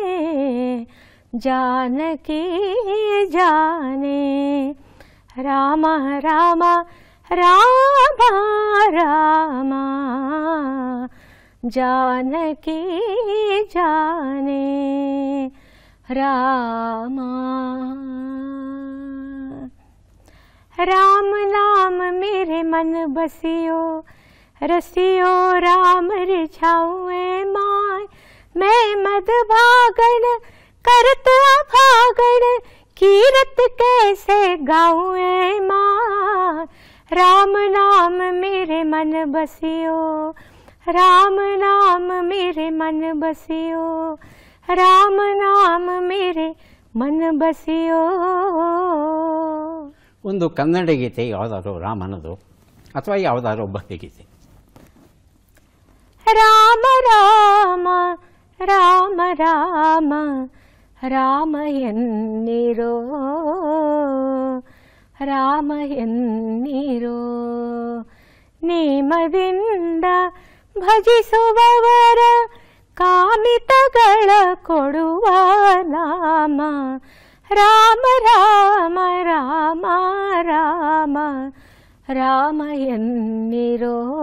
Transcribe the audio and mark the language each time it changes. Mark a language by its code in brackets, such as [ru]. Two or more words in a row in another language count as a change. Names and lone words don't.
[kn] ಜಾನಕಿ ಜಾನೆ ರಾಮ ರಾಮ ರಾಮ ರಾಮ, ಜಾನಕಿ ಜಾನೆ ರಾಮ. [hi] राम नाम मेरे मन बसियो, रसियो राम रिझाऊँ माय, मैं मद भागण करत भागण, कीरत कैसे गाऊँ माय. राम नाम मेरे मन बसियो, राम नाम मेरे मन बसियो, राम नाम मेरे मन बसियो. [kn] ಒಂದು ಕನ್ನಡ ಗೀತೆ ಯಾವುದಾದ್ರು ರಾಮನದು ಅಥವಾ ಯಾವುದಾದ್ರು ಭಕ್ತಿಗೀತೆ? ರಾಮ ರಾಮ ರಾಮ ರಾಮ ರಾಮ ಎನ್ನಿರೋ, ರಾಮ ಎನ್ನಿರೋ, ನೇಮದಿಂದ ಭಜಿಸುವವರ ಕಾಮಿತಗಳ ಕೊಡುವ ನಾಮ ರಾಮ ರಾಮ ರಾಮ ರಾಮ ರಾಮ ಎನ್ನಿರೋ